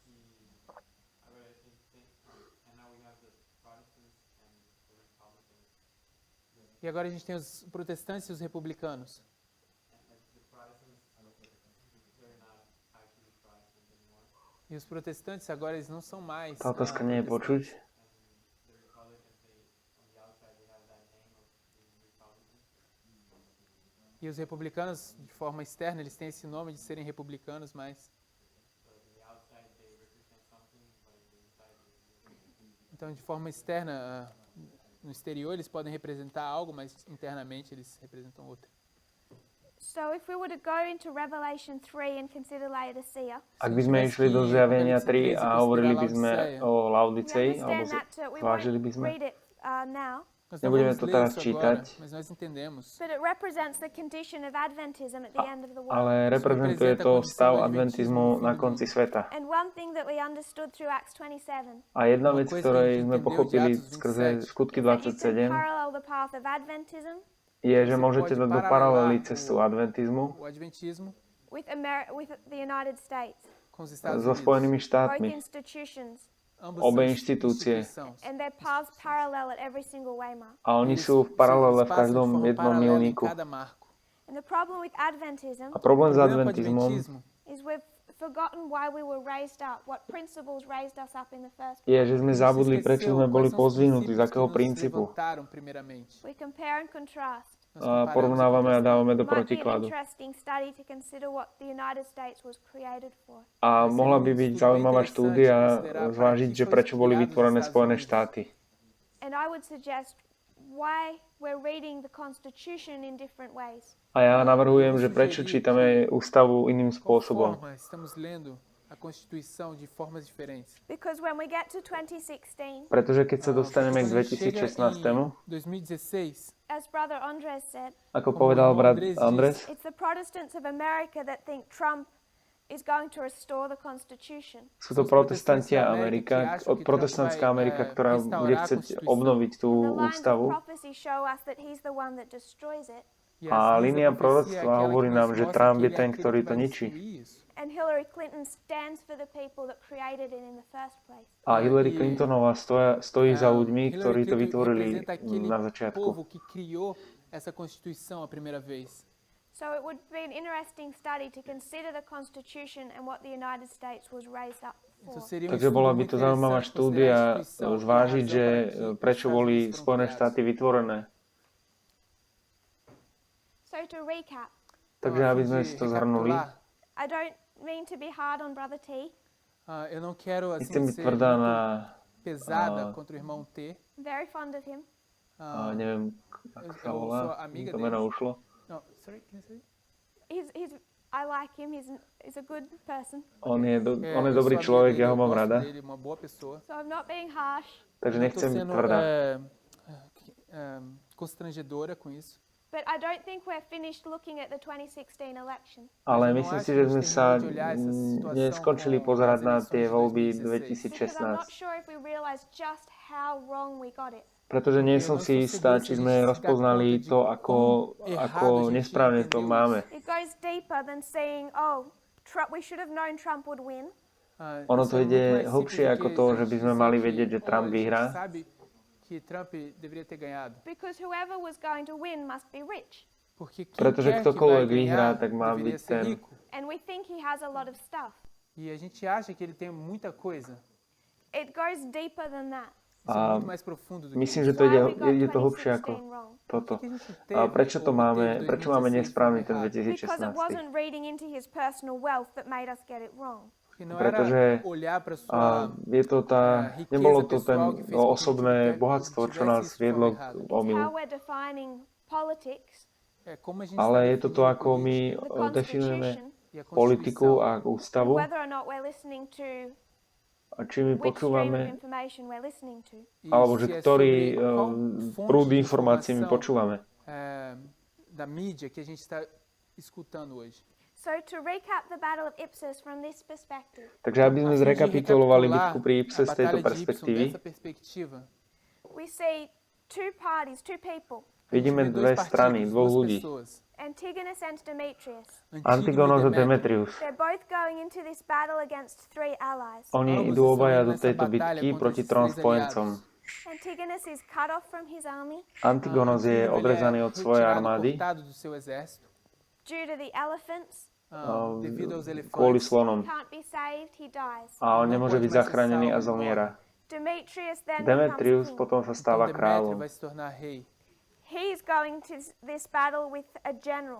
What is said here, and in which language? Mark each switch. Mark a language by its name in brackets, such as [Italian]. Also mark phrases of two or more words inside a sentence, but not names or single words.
[Portuguese] E agora a gente tem os protestantes e os republicanos. E os protestantes agora eles não são mais. [Slovak] Tá otázka nie je počuť. [Portuguese] E os republicanos, de forma externa, eles têm esse nome de serem republicanos, mas... Então, de forma externa, no exterior, eles podem representar algo, mas internamente eles representam outro. [English] so if we were to go into Revelation 3 and consider Laodicea, [Slovak] Ak by sme išli do Zjavenia 3 a hovorili by sme o [English] we [Slovak] Laodicei, [English] understand [Slovak] alebo [English] that we [Slovak] zvážili [English] won't [Slovak] by sme, [English] read it now, [Portuguese] Nós [Slovak] Nebudeme [Portuguese] não vamos [Slovak] to [Portuguese] ler [Slovak] teraz [Portuguese] isso [Slovak] čítať. [Portuguese] agora, mas nós entendemos. [English] but it represents the condition of Adventism at the end of the world. [Slovak] ale reprezentuje to stav adventizmu na konci sveta. [English] And one thing that we understood through Acts 27 [Slovak] A jedna vec, ktorej sme pochopili skrze skutky [English] is that you can [Slovak] 27, [English] parallel the path of Adventism [Slovak] je, že môžete dať do paralely cestu adventizmu [Portuguese] O adventismo [English] with the United States, [Portuguese] com os Estados [English] so [Portuguese] Unidos. [Slovak] Spojenými [English] both [Slovak] štátmi. [English] institutions, [Portuguese] Ambos [Slovak] Obe [Portuguese] são [Slovak] inštitúcie. [Portuguese] instituições. [English] and their paths parallel at every single waymark. [Slovak] A oni [Portuguese] Eles [Slovak] sú v paralele v [Portuguese] passam de [Slovak] každom [Portuguese] forma [Slovak] jednom [Portuguese] paralela em [Slovak] milníku. [Portuguese] cada marco. [English] And the problem with Adventism [Slovak] A problém s [Portuguese] O problema com o [Slovak] adventizmom [Portuguese] adventismo [English] is we've forgotten why we were raised up, what principles raised us up in the first [Slovak] je, [English] place. [Slovak] že sme zabudli, prečo sme boli pozdvihnutí, z akého princípu. [Portuguese] primeiramente. [English] We compare and contrast. [Portuguese] Nós [Slovak] A [Portuguese] comparamos e [Slovak] porovnávame a dávame do [English] Might be an [Slovak] protikladu. [English] interesting study to consider what the United States was created for. [Slovak] A mohla by byť zaujímavá štúdia zvážiť, že prečo boli vytvorené Spojené štáty. [English] And I would suggest why we're reading the Constitution in different ways. [Slovak] A ja navrhujem, že prečo čítame ústavu iným spôsobom. [Portuguese] Forma, estamos lendo a Constituição de formas diferentes. [English] Because when we get to 2016, [Slovak] Pretože keď sa dostaneme k [Portuguese] Quando a gente chega [Slovak] 2016, [Portuguese] em 2016, [English] as Brother Andres said, [Slovak] ako povedal brat Andres, [English] it's the Protestants of America that think Trump is going to restore the Constitution. [Slovak] sú to protestanti Amerika, protestantská Amerika, ktorá bude chcieť obnoviť tú [English] The lines of [Slovak] ústavu. [English] prophecy show us that he's the one that destroys it. [Portuguese] e [Slovak] A [Portuguese] as [Slovak] línia [Portuguese] linhas da profecia é [Slovak] proroctva [Portuguese] aquela [Slovak] hovorí [Portuguese] que [Slovak] nám, [Portuguese] nos [Slovak] že [Portuguese] mostra [Slovak] Trump [Portuguese] que [Slovak] je [Portuguese] ele [Slovak] ten, [Portuguese] aquele [Slovak] ktorý [Portuguese] que [Slovak] to [Portuguese] vai [Slovak] ničí. [Portuguese] destruir isso. [English] And Hillary Clinton stands for the people that created it in the first place. [Slovak] A Hillary Clintonová stojí za ľuďmi, [Portuguese] Hillary [Slovak] ktorí to [Portuguese] Clinton [Slovak] vytvorili [Portuguese] representa aquele [Slovak] na začiatku. [Portuguese] povo que criou essa Constituição a primeira vez. [English] So it would be an interesting study to consider the Constitution and what the United States was raised up for. [Portuguese] Então, seria [Slovak] Takže [Portuguese] estudo [Slovak] bola by [Portuguese] muito [Slovak] to zaujímavá [Portuguese] interessante [Slovak] štúdia [Portuguese] considerar a Constituição e a [Slovak] zvážiť, [Portuguese] razão [Slovak] že [Portuguese] para que os [Slovak] prečo [Portuguese] Estados [Slovak] boli [Portuguese] Unidos foram [Slovak] Spojené [Portuguese] criados. [Slovak] štáty vytvorené. [English] So to recap, [Slovak] Takže aby sme si to zhrnuli, [English] I don't mean to be hard on Brother T, [Portuguese] Eu não quero assim [Slovak] Nechcem byť [Portuguese] ser [Slovak] tvrdá [Portuguese] muito [Slovak] na, [Portuguese] pesada contra o irmão T. [English] Very fond of him. [Slovak] neviem, ako sa [Portuguese] Eu [Slovak] volá, [Portuguese] sou amiga [Slovak] to meno [Portuguese] deles. [Slovak] ušlo. [English] No, sorry, can you say? I like him. He's a good person. [Slovak] On je [Portuguese] Eu [Slovak] dobrý [Portuguese] sou amiga [Slovak] človek, [Portuguese] dele, [Slovak] ja ho [Portuguese] eu [Slovak] mám [Portuguese] gosto [Slovak] rada, [Portuguese] dele, uma boa pessoa. [English] So I'm not being harsh. [Slovak] takže [Portuguese] Não tô [Slovak] nechcem byť [Portuguese] sendo [Slovak] tvrdá. [Portuguese] Constrangedora com isso. [English] But I don't think we're finished looking at the 2016 election. [Slovak] Ale [Portuguese] Mas eu não [Slovak] myslím [Portuguese] acho [Slovak] si, [Portuguese] que [Slovak] že [Portuguese] a gente [Slovak] sme [Portuguese] termina [Slovak] sa [Portuguese] de olhar essa situação [Slovak] neskončili [Portuguese] com [Slovak] pozerať [Portuguese] as [Slovak] na [Portuguese] eleições [Slovak] tie [Portuguese] de [Slovak] voľby [Portuguese] 2016. [English] Because I'm not [Slovak] 2016. [English] sure if we realize just how wrong we got it. [Slovak] Pretože nie [Portuguese] Porque eu [Slovak] som [Portuguese] não [Slovak] si [Portuguese] estou [Slovak] istá, [Portuguese] seguro se [Slovak] či [Portuguese] a [Slovak] sme [Portuguese] gente se dá [Slovak] rozpoznali [Portuguese] conta de [Slovak] to, [Portuguese] quão errado a [Slovak] ako [Portuguese] gente [Slovak] nesprávne to [Portuguese] entendeu [Slovak] máme. [Portuguese] isso. [English] It goes deeper than saying, oh, we should have known Trump would win. [Slovak] Ono [Portuguese] Isso [Slovak] to [Portuguese] é muito [Slovak] ide [Portuguese] mais simples [Slovak] hlbšie [Portuguese] do [Slovak] ako [Portuguese] que [Slovak] to, [Portuguese] a [Slovak] že by [Portuguese] gente [Slovak] sme [Portuguese] dizer [Slovak] mali [Portuguese] que, [Slovak] vedieť, že Trump [Portuguese] a gente [Slovak] vyhrá. [Portuguese] sabe que Trump deveria ter ganhado. [English] Because whoever was going to win must be rich. [Portuguese] Porque quem [Slovak] Pretože [Portuguese] quer que vai [Slovak] ktokoľvek vyhrá, [Portuguese] ganhar [Slovak] tak má [Portuguese] deveria [Slovak] byť [Portuguese] ser [Slovak] ten. [Portuguese] rico. [English] And we think he has a lot of stuff. [Portuguese] E a gente acha que ele tem muita coisa. [English] It goes deeper than that. [Portuguese] Isso é [Slovak] A [Portuguese] muito mais profundo do que [Slovak] myslím, [Portuguese] isso. [Slovak] že to [English] Why we got [Slovak] ide to hlbšie [English] 2016 [Slovak] ako [English] wrong? [Slovak] toto. [Portuguese] Por que a gente [Slovak] A [Portuguese] teve [Slovak] prečo to [Portuguese] ou [Slovak] máme, [Portuguese] teve [Slovak] prečo máme [Portuguese] 2016 [Slovak] nesprávny ten [Portuguese] errado? [English] Because it [Slovak] 2016? [English] wasn't reading into his personal wealth that made us get it wrong. [Portuguese] Porque não [Slovak] Pretože [Portuguese] era olhar para sua [Slovak] je to nebolo to ten [Portuguese] pessoal que fez com que [Slovak] osobné [Portuguese] tudo [Slovak] bohatstvo, čo [Portuguese] tivesse [Slovak] nás [Portuguese] isso de [Slovak] viedlo [Portuguese] forma errada. [Slovak] k [English] It's how [Slovak] omylu. [English] we're defining politics, [Portuguese] É como a gente [Slovak] Ale [Portuguese] está [Slovak] je to to, [Portuguese] definindo [Slovak] ako my [English] the [Slovak] definujeme [English] Constitution, [Portuguese] e a [Slovak] politiku [Portuguese] Constituição. [Slovak] a [English] and [Slovak] ústavu [English] whether or not we're listening to [Slovak] a či my [English] which stream of [Slovak] počúvame, [English] information we're listening to. [Slovak] alebo že [Portuguese] Se é [Slovak] ktorý [Portuguese] sobre qual [Slovak] prúd [Portuguese] fonte de [Slovak] informácií my [Portuguese] informação, [Slovak] počúvame. [Portuguese] Da mídia que a gente está escutando hoje. [English] So to recap the battle of Ipse from this perspective, [Slovak] Takže aby sme [Portuguese] A fim de [Slovak] zrekapitulovali [Portuguese] recapitular [Slovak] bitku pri Ipse [Portuguese] a [Slovak] z tejto [Portuguese] batalha de Ipsum [Slovak] perspektívy, [Portuguese] dessa perspectiva, [English] we see two parties, two people, [Slovak] vidíme [Portuguese] vê dois [Slovak] dve [Portuguese] partidos, [Slovak] strany, dvoch [Portuguese] duas [Slovak] ľudí. [Portuguese] pessoas, [English] Antigonus and Demetrius. [Slovak] Antigonos a [Portuguese] Demétrio. [Slovak] Demetrius. [English] They're both going into this battle against three allies. [Slovak] Oni [Portuguese] Ambos [Slovak] idú [Portuguese] estão [Slovak] obaja [Portuguese] indo [Slovak] do [Portuguese] nessa [Slovak] tejto [Portuguese] batalha [Slovak] bitky [Portuguese] contra [Slovak] proti [Portuguese] esses [Slovak] trom [Portuguese] três [Slovak] spojencom. [English] Antigonus is cut off from his army [Slovak] Antigonos je [Portuguese] Antígono, ele [Slovak] odrezaný [Portuguese] é [Slovak] od svojej [Portuguese] retirado, [Slovak] armády [Portuguese] cortado do seu exército, [English] due to the elephants. [Portuguese] devido aos [Slovak] kvôli [Portuguese] elefantes. [Slovak] slonom. [English] Can't be saved, he dies. [Slovak] A on [Portuguese] Não [Slovak] nemôže [Portuguese] pode [Slovak] byť [Portuguese] mais ser [Slovak] zachránený a [Portuguese] salvo, [Slovak] zomiera. [English] Demetrius then [Slovak] Demetrius [English] becomes king. [Slovak] potom sa [Portuguese] Então [Slovak] stáva [Portuguese] Demétrio [Slovak] kráľom. [Portuguese] vai se tornar rei. [English] He's going to this battle with a general.